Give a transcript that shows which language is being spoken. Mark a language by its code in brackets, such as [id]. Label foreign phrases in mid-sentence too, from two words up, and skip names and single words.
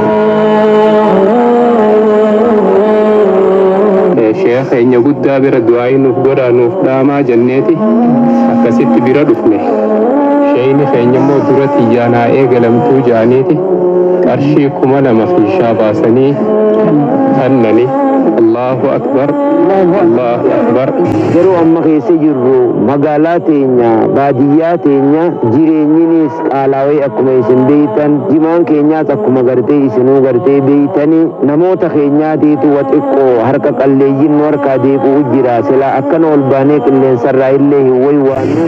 [om] Sheekh keenya guddaa bira du'aayi nuuf godhaa nuuf dhaamaa jenneeti akkasitti bira dhufne. Sheeyni keenya immoo dura xiyyaanaa eegalamtuu ja'aniiti qarshii 2000 fiishaa baasanii kannani. [ar] الله أكبر الله أكبر. [om] Yeroo amma keessa jirru magaalaa teenya baadiyyaa teenya jireenyinis qaala'ee akkuma isin beeytan jimaan keenyaas akkuma gartee isinuu gartee beeytanii namoota keenyaatiitu xiqqoo harka qalleeyyiin nu harkaa deebi'u jira silaa akkana ol baanee qilleensarraa illee hin waywaannu.